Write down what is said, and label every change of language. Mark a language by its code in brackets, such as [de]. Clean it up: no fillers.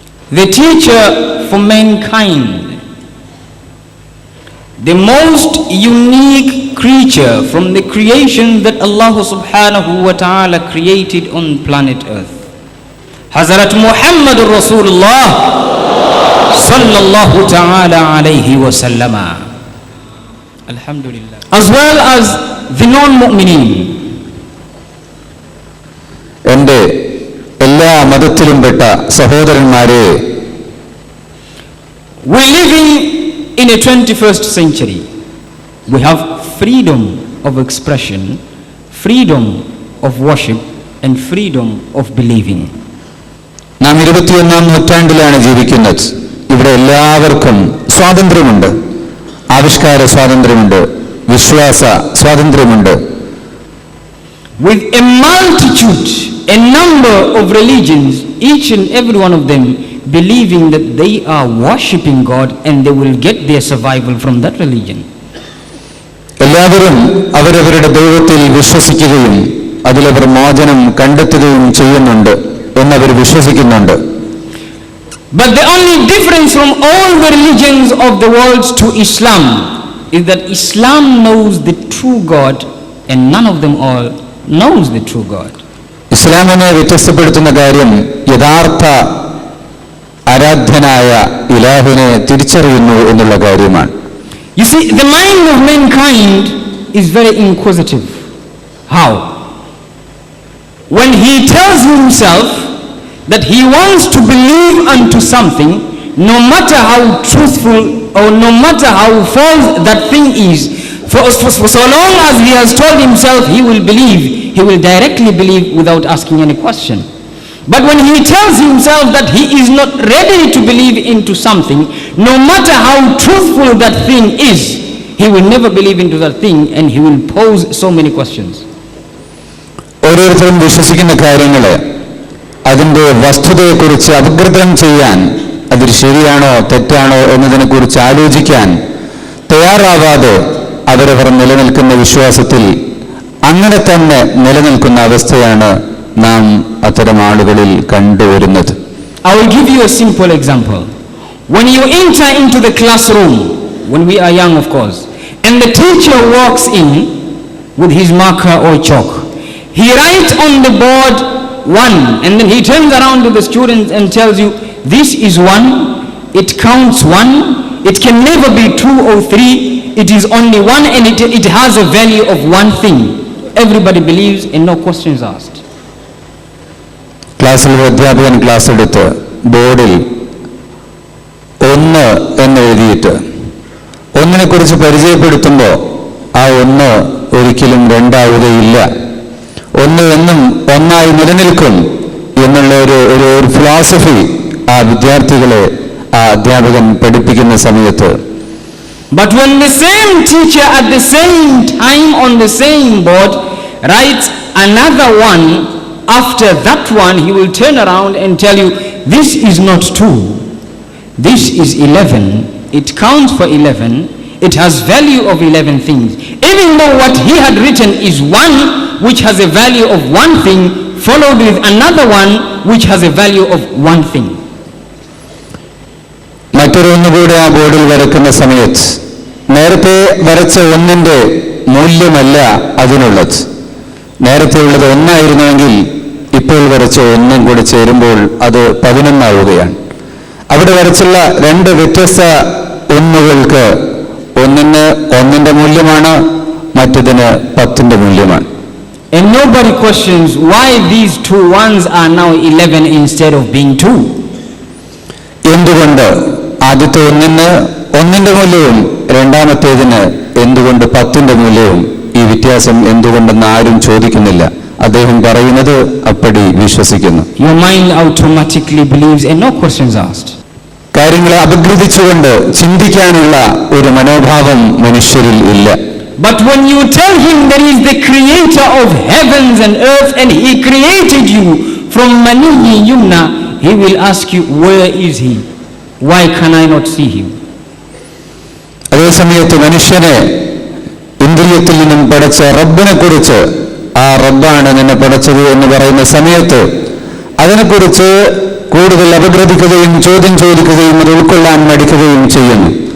[en] the teacher for mankind, the most unique creature from the creation that Allah [ar] subhanahu wa ta'ala [en] created on planet earth, Hazrat Muhammad Rasulullah [ar] sallallahu ta'ala alayhi wa sallama, alhamdulillah, [en] as well as the non-mu'mineen. [ml] എൻ്റെ എല്ലാ മതത്തിലും പെട്ട സഹോദരന്മാരെ, [en] we're living in a 21st century. We have freedom of expression, freedom of worship and freedom of believing. [ml] നാം 21-ാം നൂറ്റാണ്ടിലാണ് ജീവിക്കുന്നത്. ഇവിടെ എല്ലാവർക്കും സ്വാതന്ത്ര്യമുണ്ട്. ആവിഷ്കാര സ്വാതന്ത്ര്യമുണ്ട്, വിശ്വാസ സ്വാതന്ത്ര്യമുണ്ട്. [en] With a multitude, a number of religions, each and every one of them believing that they are worshipping God and they will get their survival from that religion. [ml] എല്ലാവരും അവരവരുടെ ദൈവത്തിൽ വിശ്വസിക്കുകയും അതിലവർ മോചനം കണ്ടെത്തുകയും ചെയ്യുന്നുണ്ട് എന്നവർ വിശ്വസിക്കുന്നുണ്ട്. [en] But the only difference from all the religions of the world to Islam is that Islam knows the true God and none of them all knows the true God. [ml] ഇസ്ലാമിനെ വ്യത്യസ്തപ്പെടുത്തുന്ന കാര്യം യഥാർത്ഥ ആരാധ്യനായ ഇലാഹിനെ തിരിച്ചറിയുന്നു എന്നുള്ള കാര്യമാണ്. [en] You see, the mind of mankind is very inquisitive. How? When he tells himself that he wants to believe unto something, no matter how truthful or no matter how false that thing is, for so long as he has told himself he will believe, he will directly believe without asking any question. But when he tells himself that he is not ready to believe into something, no matter how truthful that thing is, he will never believe into that thing and he will pose so many questions. [ml] ഓരോരുത്തരും വിശ്വസിക്കുന്ന കാര്യങ്ങളെ അതിൻ്റെ വസ്തുതയെക്കുറിച്ച് അപഗ്രഥനം ചെയ്യാൻ, അതിൽ ശരിയാണോ തെറ്റാണോ എന്നതിനെക്കുറിച്ച് ആലോചിക്കാൻ തയ്യാറാവാതെ അവരവർ നിലനിൽക്കുന്ന വിശ്വാസത്തിൽ അങ്ങനെ തന്നെ നിലനിൽക്കുന്ന അവസ്ഥയാണ് നാം അത്തരം ആളുകളിൽ കണ്ടുവരുന്നത്. [en] I will give you a simple example. When you enter into the classroom, when we are young of course, and the teacher walks in with his marker or chalk, he writes on the board 1 and then he turns around to the students and tells you, this is 1, it counts 1, it can never be 2 or 3, it is only 1 and it has a value of 1 thing. Everybody believes and no questions asked. [ml] ക്ലാസ്സിൽ അധ്യാപകൻ class എടുത്ത് ബോർഡിൽ 1 എന്ന് എഴുതിയിട്ട് 1 കുറിച്ച് പരിചയപ്പെടുത്തുമ്പോൾ ആ 1 ഒരിക്കലും 2 ആവുകയില്ല, 1 എന്നും 1 നിലനിൽക്കും എന്നുള്ള ഒരു ഫിലോസഫി ആ വിദ്യാർത്ഥികളെ ആ അധ്യാപകൻ പഠിപ്പിക്കുന്ന സമയത്ത്, [en] but when the same teacher at the same time on the same board writes another 1 after that 1, he will turn around and tell you, this is not 2, this is 11, it counts for 11, it has value of 11 things, even though what he had written is 1 which has a value of 1 thing followed with another 1 which has a value of 1 thing. [ml] മറ്റൊരൊന്നുകൂടെ ആ ബോർഡിൽ വരയ്ക്കുന്ന സമയത്ത് നേരത്തെ വരച്ച 1ന്റെ മൂല്യമല്ല അതിനുള്ളത്. നേരത്തെ ഉള്ളത് 1 ആയിരുന്നുവെങ്കിൽ ഇപ്പോൾ വരച്ച 1 കൂടി ചേരുമ്പോൾ അത് 11 ആവുകയാണ്. അവിടെ വരച്ചുള്ള 2 വ്യത്യസ്ത 1കൾക്ക് ഒന്നിന് 1ന്റെ മൂല്യമാണ്, മറ്റതിന് 10ന്റെ മൂല്യമാണ്. [en] And nobody questions why these 2 1s are now 11 instead of being 2. [ml] എന്തുകൊണ്ട് ആദ്യത്തെ 1ന് 1ന്റെ മൂല്യവും രണ്ടാമത്തേതിന് എന്തുകൊണ്ട് 10ന്റെ മൂല്യവും, ഈ വ്യത്യാസം എന്തുകൊണ്ടെന്ന് ആരും ചോദിക്കുന്നില്ല. അദ്ദേഹം പറയുന്നത് അപ്പടി വിശ്വസിക്കുന്നു. [en] Your mind automatically believes and no questions asked. [ml] കാര്യങ്ങളെ അപഗ്രഥിച്ചുകൊണ്ട് ചിന്തിക്കാനുള്ള ഒരു മനോഭാവം മനുഷ്യരിൽ ഇല്ല. [en] But when you tell him there is the creator of heavens and earth and he created you from [ar] Maniyyi Yumna, [en] he will ask you, where is he? Why can I not see him? [ml] അതേസമയത്ത് മനുഷ്യനെ ഇന്ദ്രിയത്തിൽ നിന്നും പടച്ച റബ്ബിനെ കുറിച്ച്, ആ റബ്ബാണ് നിന്നെ പടച്ചത് എന്ന് പറയുന്ന സമയത്ത് അതിനെക്കുറിച്ച് കൂടുതൽ അപഗ്രഥിക്കുകയും ചോദ്യം ചോദിക്കുകയും അത് ഉൾക്കൊള്ളാൻ മടിക്കുകയും ചെയ്യുന്നു.